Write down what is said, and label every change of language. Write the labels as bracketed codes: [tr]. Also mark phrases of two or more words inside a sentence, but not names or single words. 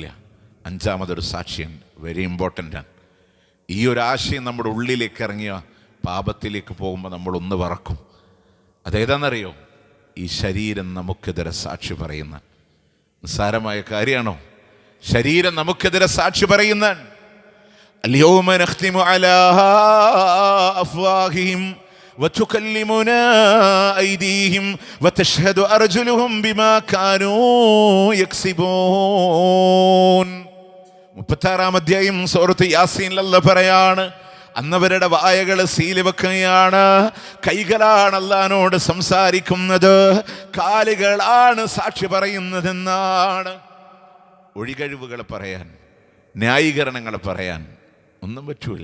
[ml] അഞ്ചാമതൊരു സാക്ഷിയാണ്, [en] very important. [ml] ഈ ഒരു ആശയം നമ്മുടെ ഉള്ളിലേക്ക് ഇറങ്ങിയ പാപത്തിലേക്ക് പോകുമ്പോൾ നമ്മളൊന്ന് വറക്കും. അതേതാണെന്നറിയോ? ഈ ശരീരം നമുക്കെതിരെ സാക്ഷി പറയുന്ന നിസ്സാരമായ കാര്യമാണോ? ശരീരം നമുക്കെതിരെ സാക്ഷി പറയുന്ന [ar] اليوم نختم على أفواههم وتكلمنا أيديهم وتشهد أرجلهم بما كانوا يكسبون. [ml] 36-ാം അധ്യായം സൂറത്ത് യാസീനിൽ അല്ലാഹു പറയാണ്, അന്നവരുടെ വായകൾ സീല് വെക്കുകയാണ്. കൈകളാണ് അല്ലാഹുവോട് സംസാരിക്കുന്നത്, കാലുകളാണ് സാക്ഷി പറയുന്നതെന്നാണ്. ഒഴികഴിവുകൾ പറയാൻ, ന്യായീകരണങ്ങൾ പറയാൻ ഒന്നും പറ്റൂല.